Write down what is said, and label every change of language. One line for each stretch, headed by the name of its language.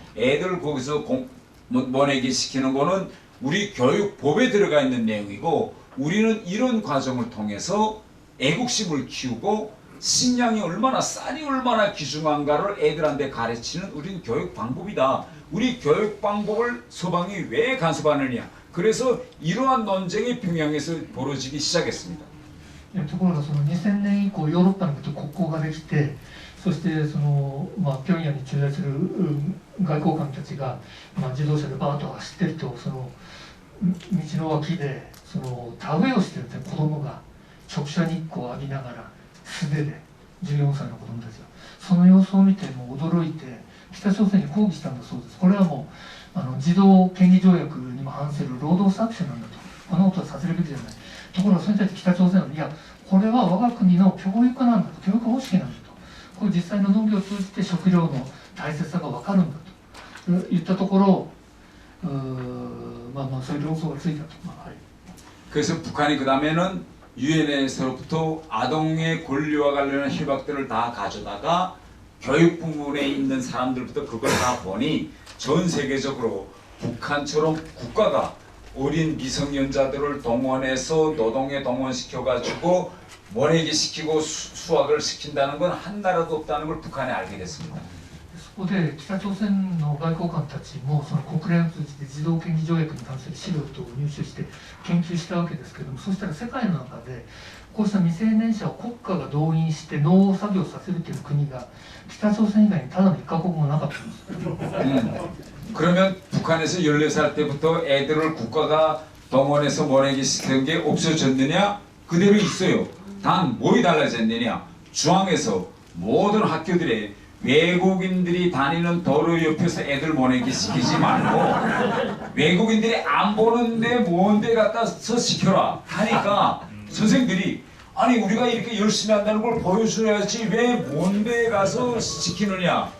Korean: 애들 거기서 모내기 시키는 거는 우리 교육법에 들어가 있는 내용이고 우리는 이런 과정을 통해서 애국심을 키우고 식량이 얼마나 쌀이 얼마나 귀중한가를 애들한테 가르치는 우리는 교육 방법이다. 우리 교육 방법을 서방이 왜 간섭하느냐. 그래서 이러한 논쟁이 평양에서 벌어지기 시작했습니다.
Japanese: ところがその2000年以降ヨーロッパの国交ができてそしてその、平壌に駐在する外交官たちが、自動車でバーッと走ってるとその道の脇でその田植えをしてるんですね子供が直射日光を浴びながら素手で14歳の子供たちがその様子を見てもう驚いて北朝鮮に抗議したんだそうです。これはもう児童権利条約にも反する労働搾取なんだとこんなことはさせるべきじゃない。ところがそれに対して北朝鮮はいやこれは我が国の教育なんだと教育方式なんだとこれ実際の農業を通じて食料の大切さが分かるんだと言ったところそういう論争がついたと。
Korean: 그래서 북한이 그 다음에는 유엔에서부터 아동의 권리와 관련한 협약들을 다 가져다가 교육 부문에 있는 사람들부터 그걸 다 보니 전 세계적으로 북한처럼 국가가 어린 미성년자들을 동원해서 노동에 동원시켜가지고 모내기 시키고 수학을 시킨다는 건 한 나라도 없다는 걸 북한이 알게 됐습니다.
Japanese: そこで北朝鮮の外交官たちもその国連を通じて児童権利条約に関する資料等を入手して研究したわけですけどもそしたら世界の中でこうした未成年者を国家が動員して農作業させるという国が北朝鮮以外にただの1カ国もなかったんです。
Korean: 그러면 북한에서 14살 때부터 애들을 국가가 동원해서 모내기 시키는 게 없어졌느냐? 그대로 있어요. 단 뭐이 달라졌느냐? 중앙에서 모든 학교들에 외국인들이 다니는 도로 옆에서 애들 모내기 시키지 말고 외국인들이 안 보는데 뭔데 갖다서 시켜라 하니까 선생들이 아니 우리가 이렇게 열심히 한다는 걸 보여줘야지 왜 뭔데 가서 시키느냐.